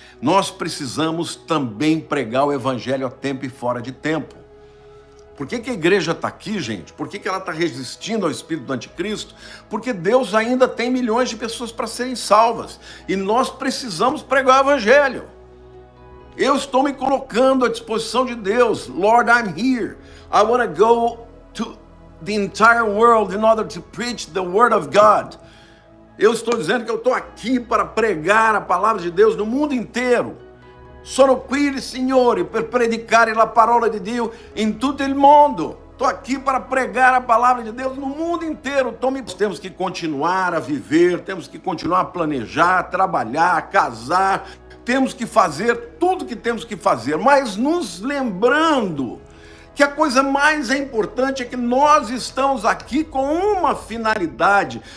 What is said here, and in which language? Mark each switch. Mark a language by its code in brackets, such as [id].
[pt] Nós precisamos também pregar o evangelho a tempo e fora de tempo. Por que a igreja está aqui, gente? Por que ela está resistindo ao espírito do anticristo? Porque Deus ainda tem milhões de pessoas para serem salvas. E nós precisamos pregar o evangelho. Eu estou me colocando à disposição de Deus. [en] Lord, I'm here. I want to go to the entire world in order to preach the word of God. [pt] Eu estou dizendo que eu estou aqui para pregar a palavra de Deus no mundo inteiro. [it] Sono qui, Signore, per predicare la parola di Dio in tutto il mondo. [pt] Estou aqui para pregar a palavra de Deus no mundo inteiro. Então, temos que continuar a viver, temos que continuar a planejar, trabalhar, casar. Temos que fazer tudo que temos que fazer, mas nos lembrando que a coisa mais importante é que nós estamos aqui com uma finalidade.